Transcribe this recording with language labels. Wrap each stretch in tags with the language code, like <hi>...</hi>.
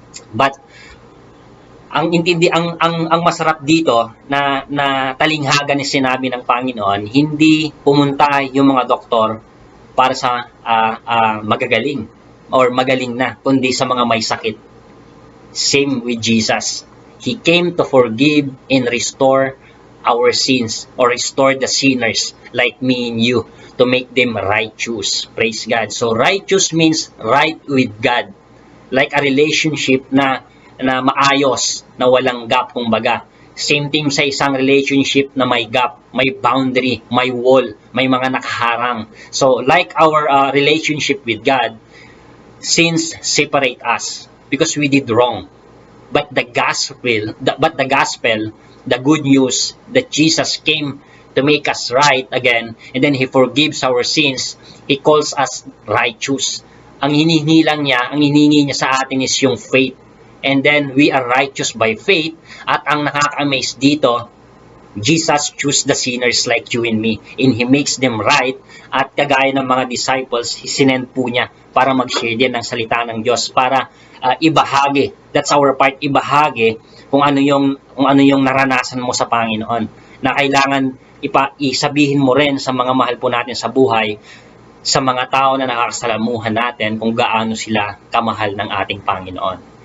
<tl>But ang masarap dito na talinghaga ni sinabi ng Panginoon, hindi pumunta yung mga doktor para sa magagaling or magaling na, kundi sa mga may sakit.</tl> <en>Same with Jesus. He came to forgive and restore our sins, or restore the sinners like me and you, to make them righteous. Praise God. So righteous means right with God, like a relationship</en> <tl>na maayos, na walang gap, kumbaga.</tl> <en>Same thing</en> <tl>sa isang relationship na may gap, may boundary, may wall, may mga nakaharang.</tl> <en>So, like our relationship with God, sins separate us because we did wrong. But the gospel, the good news that Jesus came to make us right again, and then He forgives our sins, He calls us righteous.</en> <tl>Ang hinihingi niya sa atin is yung faith.</tl> <en>And then we are righteous by faith.</en> <tl>At ang nakaka-amaze dito,</tl> <en>Jesus chose the sinners like you and me, and He makes them right.</en> <tl>At kagaya ng mga disciples, sinend po niya para mag-share din ng salita ng Diyos, para ibahagi.</tl> <en>That's our part,</en> <tl>ibahagi kung ano yung naranasan mo sa Panginoon, na kailangan isabihin mo rin sa mga mahal po natin sa buhay, sa mga tao na nakakasalamuhan natin, kung gaano sila kamahal ng ating Panginoon.</tl>